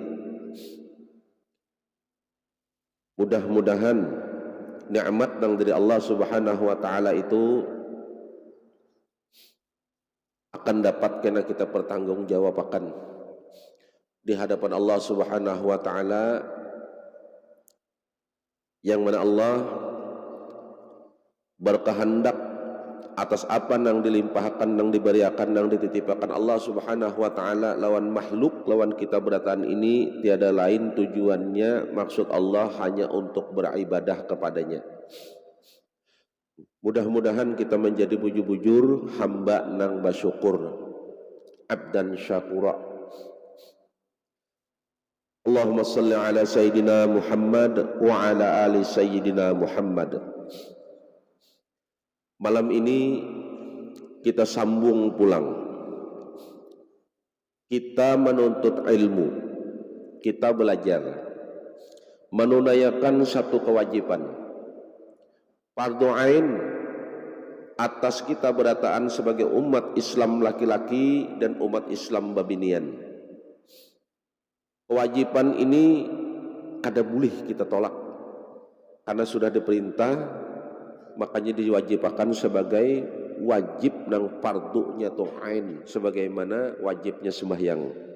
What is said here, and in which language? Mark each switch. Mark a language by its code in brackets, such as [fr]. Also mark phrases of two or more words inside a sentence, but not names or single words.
[id] Mudah-mudahan nikmat yang dari Allah [ar] سبحانه وتعالى [id] itu akan dapat kena kita pertanggungjawabkan di hadapan Allah [ar] سبحانه وتعالى, [id] yang mana Allah berkehendak atas apa yang dilimpahkan, yang diberiakan, yang dititipkan Allah [ar] سبحانه وتعالى [id] lawan makhluk, [bjn] lawan kita berataan ini, [id] tiada lain tujuannya, maksud Allah hanya untuk beribadah kepadanya. [bjn] Mudah-mudahan kita menjadi bujur-bujur hamba nang bersyukur, [ar] عبدا شكورا. اللهم صل على سيدنا محمد وعلى آل سيدنا محمد. [bjn] Malam ini kita sambung pulang. [id] Kita menuntut ilmu, kita belajar, menunaikan satu kewajiban, fardu ain atas kita berataan sebagai umat Islam laki-laki dan umat Islam babinian. [bjn] Kewajiban ini kada boleh kita tolak, karena sudah diperintah, makanya diwajibkan sebagai wajib nang fardunya tuh ain, sebagaimana wajibnya sembahyang.